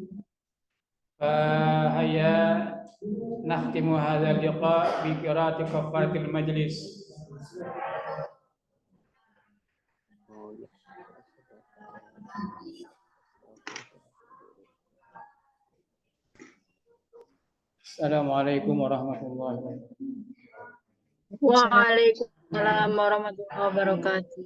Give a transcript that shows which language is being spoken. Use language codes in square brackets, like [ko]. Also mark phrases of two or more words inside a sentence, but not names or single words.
[ar] فهيا نختم هذا اللقاء بقراءة كفارة المجلس. السلام عليكم ورحمة الله وبركاته. وعليكم السلام ورحمة الله وبركاته.